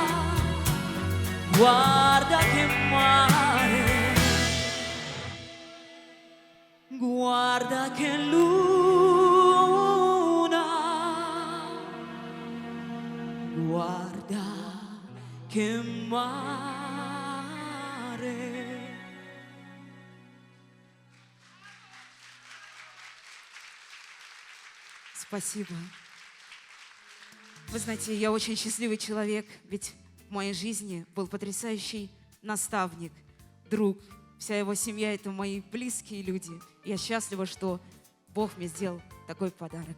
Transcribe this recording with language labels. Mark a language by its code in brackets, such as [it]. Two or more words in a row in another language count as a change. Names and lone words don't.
[it] guarda che mare, guarda che luna, guarda che mare. [ru] Спасибо. Вы знаете, я очень счастливый человек, ведь в моей жизни был потрясающий наставник, друг. Вся его семья — это мои близкие люди. Я счастлива, что Бог мне сделал такой подарок.